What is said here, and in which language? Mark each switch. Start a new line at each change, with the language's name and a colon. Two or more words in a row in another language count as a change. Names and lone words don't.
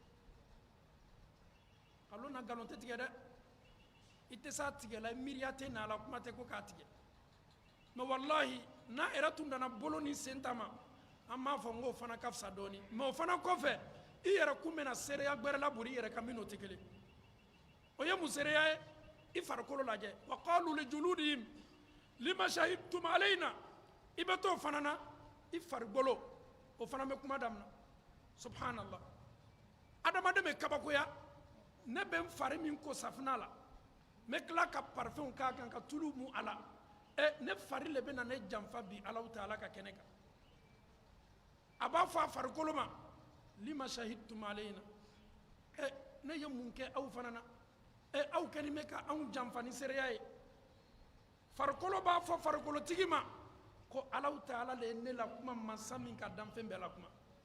Bambara: nkalon na nkalon tɛ tigɛ dɛ i tɛ se a tigɛ la miiriya tɛ n'a la kuma tɛ ko k'a tigɛ mais wallahi n'a yɛrɛ tun nana bolo ni sen ta ma an b'a fɔ n k'o fana ka fisa dɔɔni mais o fana kɔfɛ i yɛrɛ kun bɛna seereya gbɛrɛ labori i yɛrɛ kan min n'o tɛ kelen o ye mun seereya ye i farikolo lajɛ
Arabic: وقالوا لجلودهم لم شهدتم
Bambara: alayna i bɛ t'o fana na i farikolo o fana bɛ kuma daminɛ subhanallah adamaden bɛ kabakoya ne bɛ n fari min ko safunɛ la n bɛ tila ka parfum k'a kan ka tulu mun a la ne fari le bɛ na ne janfa bi Alahu Taala ka kɛnɛ kan a b'a fɔ a farikolo ma
Arabic: لم شهدتم علينا
Bambara: ne ye mun kɛ aw fana na aw kɛlen bɛ ka anw janfa ni seereya ye farikolo b'a fɔ farikolotigi ma ko Alahu Taala le ye ne la kuma masa min ka dan fɛn bɛɛ la kuma